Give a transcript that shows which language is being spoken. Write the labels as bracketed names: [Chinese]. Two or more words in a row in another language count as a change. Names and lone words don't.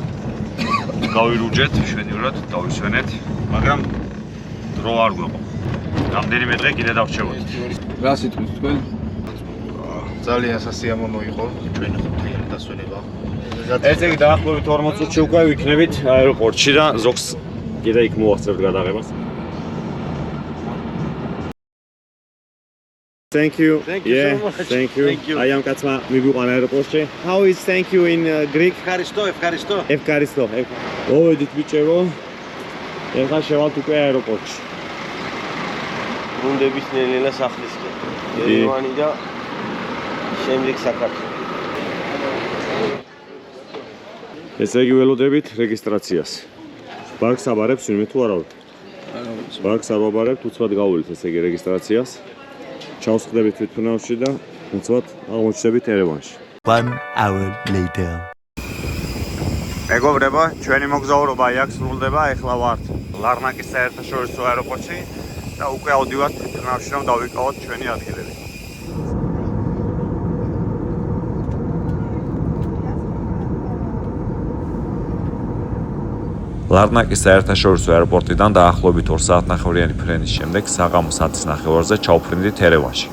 [Georgian] გავირუჯეთ შვენიურად, დავისვენეთ, მაგრამ დრო არ გვეყო. რამდენიმე დღე კიდე დავრჩებოდით. რა სიტყვით თქვენ? ძალიან სასიამოვნო იყო ჩვენი ხუთიანი დასვენება. ესე იგი დაახლოებით 40 წუთში უკვე ვიქნებით აეროპორტში და ზოგს კიდე იქ მოვახცევთ გადაღებას. [English] Thank you. Thank you so much. Thank you. Thank you. I am [Georgian] Katsma მიგვიყვანა აეროპორტში. [English] How is thank you in Greek? [Greek] Ευχαριστώ, ευχαριστώ. Ευχαριστώ. [Georgian] მოვედით ბიჭებო. ეხლა შევალთ უკვე აეროპორტში. გუნდების ნელ-ნელა სახლისკენ. ერევანი და შემდეგ საქართველო. ესე იგი ველოდებით რეგისტრაციას. ბანკს აბარებს ვინმე თუ არა? ბანკს არ ვაბარებთ, უცბად გავულით ესე იგი რეგისტრაციას. ჩავსხდებით თვითმფრინავში და უცბად აღმოჩნდებით ერევანში. [English] 1 hour later. [Georgian] მეგობრებო, ჩვენი მოგზაურობა აქ სრულდება. ეხლა ვართ ლარნაკის საერთაშორისო აეროპორტში და უკვე ავდივართ თვითმფრინავში, რომ დავიკავოთ ჩვენი ადგილები. ლარნაკის საერთაშორისო აეროპორტიდან დაახლოებით 2 საათნახევრიანი ფრენის შემდეგ საღამოს 10:30-ზე ჩავფრინდით ერევანში.